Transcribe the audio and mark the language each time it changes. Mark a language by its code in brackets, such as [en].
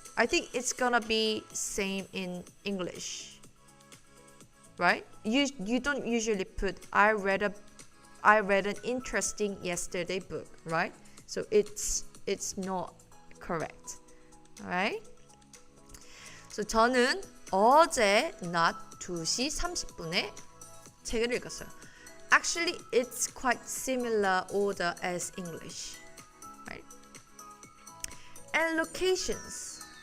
[en] I think it's gonna be same in English, right? You don't usually put I read an interesting yesterday book, right? So it's not correct, alright? [ko] So 저는 어제 낮 2시 30분에 책을 읽었어요. [en] Actually, it's quite similar order as English, right? And locations.